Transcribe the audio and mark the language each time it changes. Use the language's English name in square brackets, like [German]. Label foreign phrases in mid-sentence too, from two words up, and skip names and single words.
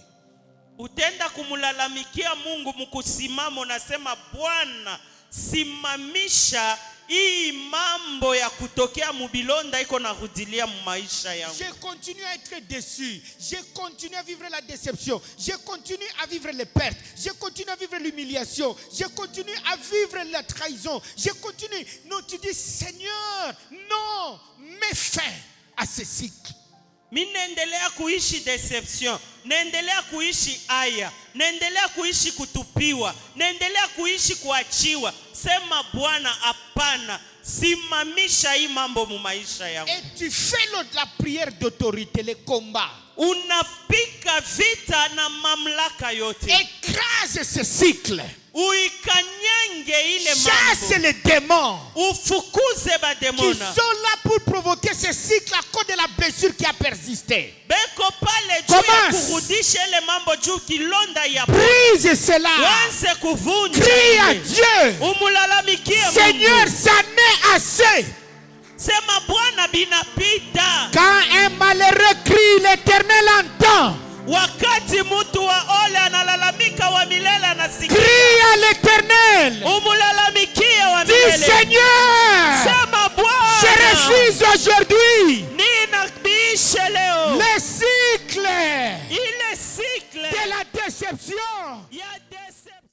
[Swahili] Utenda kumulalamikia Mungu mkusimamo, nasema Bwana, simamisha hii mambo ya kutokea mubilonda iko na rudilia mu maisha yangu. [French] Je continue à être déçu. Je continue à vivre la déception. Je continue à vivre les pertes. Je continue à vivre l'humiliation. Je continue à vivre la trahison. Je continue. Non, tu dis, Seigneur, non, mets fin à ce cycle. [Swahili] Mimi naendelea kuishi deception, naendelea kuishi aya, naendelea kuishi kutupiwa, naendelea kuishi kuachiwa. Sema Bwana, hapana, simamisha hii mambo mu maisha yangu. [French] Et tu fais la prière d'autorité, le combat. [Swahili] Unapika vita na mamlaka yote. [French] Écrase ce cycle. [Swahili] Uikanyange ile [French] Chasse [Swahili] mambo. [French] les démons [Swahili] Ufukuze ba [French] qui [Swahili] demona. [French] sont là pour provoquer ce cycle à cause de la blessure qui a persisté. [Swahili] Beko pale juu ya [French] Commence. [Swahili] kurudisha ile mambo juu kilonda ya [French] Brise cela. [Swahili] wanze kuvunja. [French] Crie à [Swahili] ile. [French] Dieu. [Swahili] Umulalamikie [French] Seigneur, [Swahili] Mungu. [French] ça n'est assez. [Swahili] Sema Bwana, binapita. [French] Quand un malheureux crie, l'Éternel entend. [Swahili] Wakati mtu wa ole analalamika, wa milele anasikia. [French] Crie à l'Éternel. [Swahili] Umulalamikie wa [French] Dis, [Swahili] milele. [French] Seigneur, [Swahili] Sema Bwana, [French] je refuse aujourd'hui [Swahili] ninabishe leo [French] le cycle [Swahili] ile cycle [French] de la déception. [Swahili] ya